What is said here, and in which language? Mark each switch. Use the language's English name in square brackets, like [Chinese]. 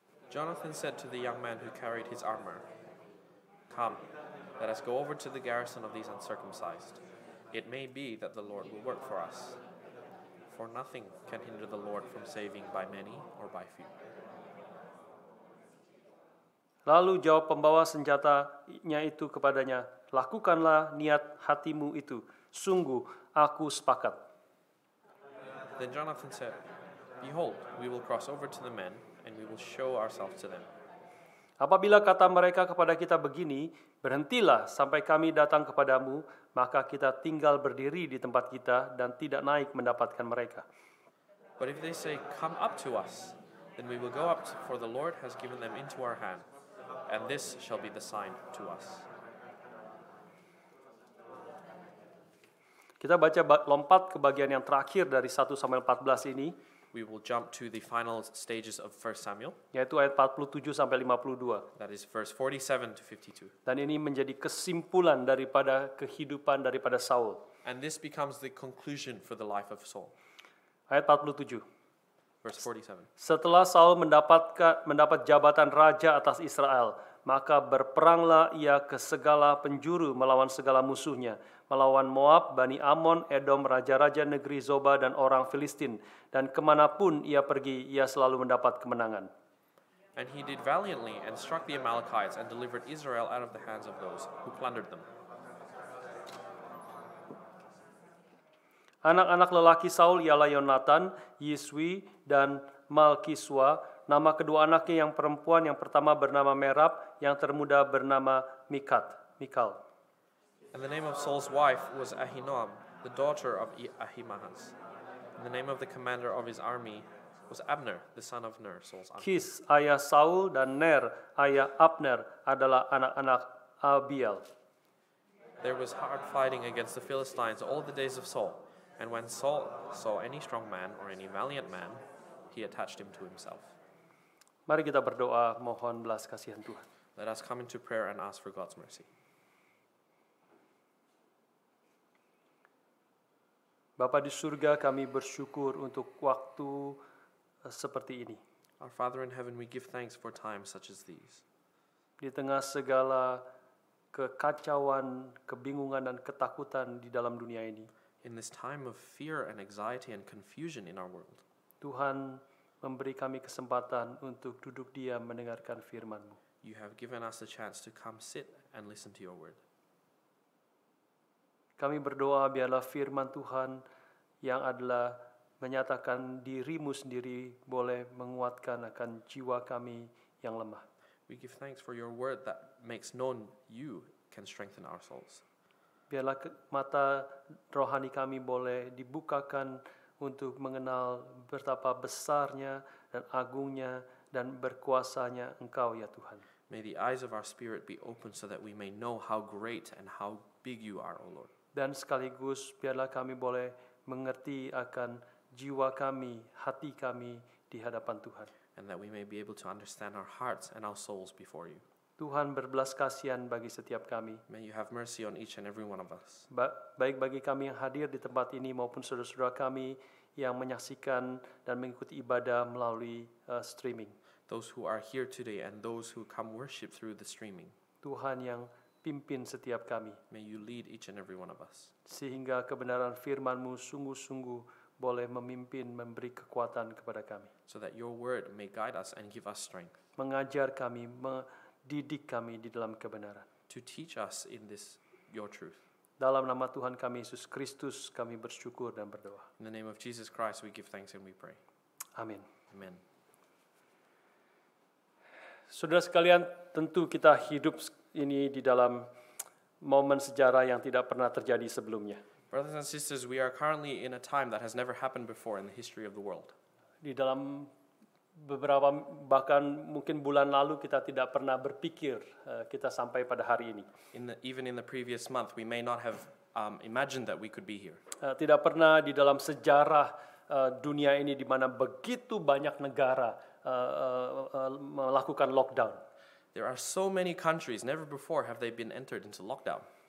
[English] Jonathan said to the young man who carried his armor, "Come, let us go over to the garrison of these uncircumcised. It may be that the Lord will work for us. For nothing can hinder the Lord from saving by many or by few." [Indonesian] Lalu jawab pembawa senjatanya itu kepadanya, "Lakukanlah niat hatimu itu. Sungguh, aku sepakat." [English] Then Jonathan said, "Behold, we will cross over to the men, and we will show ourselves to them. [Indonesian] Apabila kata mereka kepada kita begini, "Berhentilah sampai kami datang kepadamu," maka kita tinggal berdiri di tempat kita dan tidak naik mendapatkan mereka. [English] But if they say, 'Come up to us,' then we will go up, for the Lord has given them into our hand, and this shall be the sign to us." [Indonesian] Kita lompat ke bagian yang terakhir dari 1 Samuel 14 ini, [English] We will jump to the final stages of 1 Samuel, [Indonesian] yaitu ayat 47 sampai 52. [English] that is verse 47 to 52. [Indonesian] Dan ini menjadi kesimpulan daripada kehidupan daripada Saul. [English] And this becomes the conclusion for the life of Saul. [Indonesian] Ayat 47. [English] Verse 47. [Indonesian] Setelah Saul mendapat jabatan raja atas Israel, maka berperanglah ia ke segala penjuru melawan segala musuhnya, melawan Moab, Bani Amon, Edom, raja-raja negeri Zoba dan orang Filistin, dan kemanapun ia pergi, ia selalu mendapat kemenangan. [English] And he did valiantly and struck the Amalekites and delivered Israel out of the hands of those who plundered them. [Indonesian] Anak-anak lelaki Saul ialah Yonatan, Yiswi, dan Malkiswa. Nama kedua anaknya yang perempuan, yang pertama bernama Merab, yang termuda bernama Mikal. [English] And the name of Saul's wife was Ahinoam, the daughter of Ahimaaz. And the name of the commander of his army was Abner, the son of Ner, Saul's uncle. [Indonesian] Kis, ayah Saul, dan Ner, ayah Abner, adalah anak-anak Abiel. [English] There was hard fighting against the Philistines all the days of Saul. And when Saul saw any strong man or any valiant man, he attached him to himself. [Indonesian] Mari kita berdoa mohon belas kasihan Tuhan. [English] Let us come into prayer and ask for God's mercy. [Indonesian] Bapa di surga, kami bersyukur untuk waktu seperti ini. [English] Our Father in heaven, we give thanks for times such as these. [Indonesian] Di tengah segala kekacauan, kebingungan, dan ketakutan di dalam dunia ini, [English] In this time of fear and anxiety and confusion in our world, [Indonesian] Tuhan memberi kami kesempatan untuk duduk diam mendengarkan firman-Mu. [English] you have given us the chance to come sit and listen to your word. [Indonesian] Kami berdoa biarlah firman Tuhan yang adalah menyatakan dirimu sendiri boleh menguatkan akan jiwa kami yang lemah. [English] We give thanks for your word that makes known you can strengthen our souls. [Indonesian] Biarlah mata rohani kami boleh dibukakan untuk mengenal betapa besarnya dan agungnya dan berkuasanya Engkau ya Tuhan. [English] May the eyes of our spirit be open so that we may know how great and how big you are, O Lord. [Indonesian] Dan sekaligus biarlah kami boleh mengerti akan jiwa kami, hati kami di hadapan Tuhan. [English] And that we may be able to understand our hearts and our souls before you. [Indonesian] Tuhan berbelas kasihan bagi setiap kami. [English] May you have mercy on each and every one of us. [Indonesian] Baik bagi kami yang hadir di tempat ini maupun saudara-saudara kami yang menyaksikan dan mengikuti ibadah melalui streaming. [English] Those who are here today and those who come worship through the streaming. [Indonesian] Tuhan yang pimpin setiap kami. [English] May you lead each and every one of us. [Indonesian] Sehingga kebenaran firman-Mu sungguh-sungguh boleh memimpin, memberi kekuatan kepada kami. [English] So that your word may guide us and give us strength. [Indonesian] Mengajar kami, mendidik kami di dalam kebenaran. [English] To teach us in this, your truth. [Indonesian] Dalam nama Tuhan kami Yesus Kristus kami bersyukur dan berdoa. [English] In the name of Jesus Christ we give thanks and we pray. [Indonesian] Amin. [English] Amen. [Indonesian] Saudara sekalian, tentu kita hidup ini di dalam momen sejarah yang tidak pernah terjadi sebelumnya. [English] Brothers and sisters, we are currently in a time that has never happened before in the history of the world. [Indonesian] Di dalam beberapa bahkan mungkin bulan lalu kita tidak pernah berpikir kita sampai pada hari ini. [English] Even in the previous month, we may not have imagined that we could be here. [Indonesian] Tidak pernah di dalam sejarah dunia ini di mana begitu banyak negara melakukan lockdown. [English] There are so many countries, never before have they been entered into lockdown.